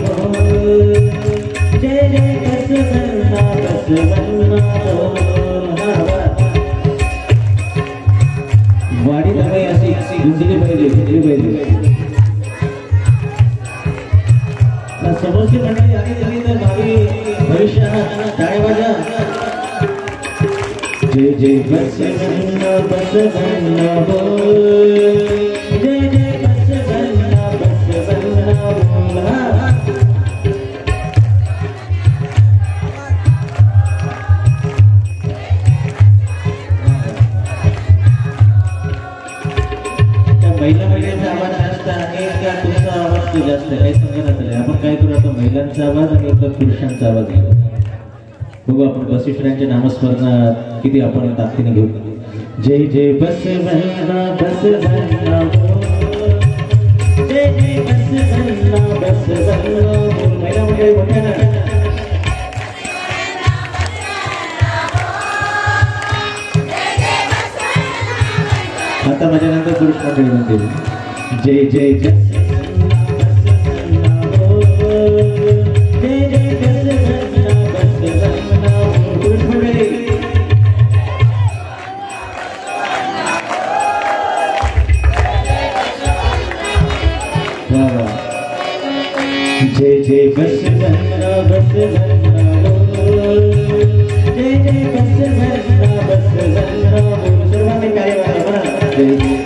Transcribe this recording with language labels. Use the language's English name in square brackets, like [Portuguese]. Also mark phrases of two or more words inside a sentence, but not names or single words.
[Marathi] जय जय बसवन्ना बसवन्ना वाडी दबाई अशी गुंजली पाहिजे समोरची मंडळी आली तरी तर भावी भविष्यात टाळ्या वाजा जय जय बसवन्ना बसवन्ना जय जय महिलांचा आवाज जास्त आहे का तुमचा आवाज जास्त आहे काही समजण्यात आले आपण काय करू आता महिलांचा आवाज आणि पुरुषांचा आवाज घेऊ बघू आपण वसिष्ठांच्या नामस्मरणात किती आपण ताकदीने घेऊ जय जय बसवन्ना बसवन्ना जय जय बसवन्ना बसवन्ना महिला मंडळी मोठ्या ना आता माझ्यानंतर पुरुष मंडळी म्हणतील जय जय जय जय बसवन्ना बसवन्ना पुरुष मंडळी जय जय बसवन्ना बसवन्ना जय जय बसवन्ना बसवन्ना सर्वांनी कार्य करा बरं जय जय